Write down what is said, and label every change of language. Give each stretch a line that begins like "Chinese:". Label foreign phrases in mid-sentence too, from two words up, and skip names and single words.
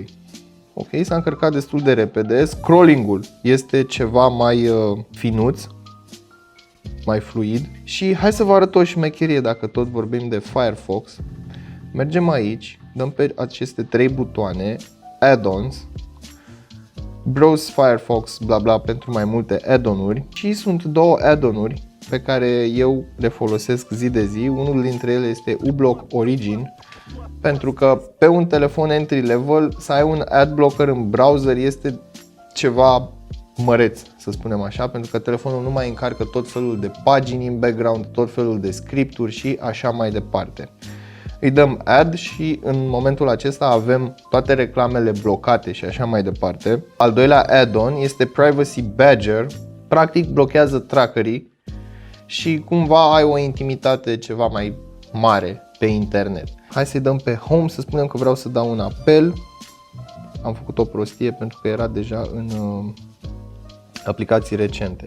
Romanian: Ok, s-a încărcat destul de repede. Scrolling-ul este ceva mai finuț, mai fluid. Și hai să vă arăt o șmecherie dacă tot vorbim de Firefox. Mergem aici, dăm pe aceste 3 butoane,
English: Add-ons, Browse Firefox,
Romanian: bla bla, pentru mai multe add-on-uri. Și sunt două add-on-uri pe care eu le folosesc zi de zi. Unul dintre ele este uBlock Origin, pentru că pe un telefon
English: entry level
Romanian: să ai un adblocker în browser este ceva măreț, să spunem așa, pentru că telefonul nu mai încarcă tot felul de pagini în background, tot felul de scripturi și așa mai departe. Îi dăm add și în momentul acesta avem toate reclamele blocate și așa mai departe. Al doilea add-on este Privacy Badger, practic blochează trackerii și cumva ai o intimitate ceva mai mare pe internet. Hai să-i dăm pe Home, să spunem că vreau să dau un apel. Am făcut o prostie pentru că era deja în aplicații recente.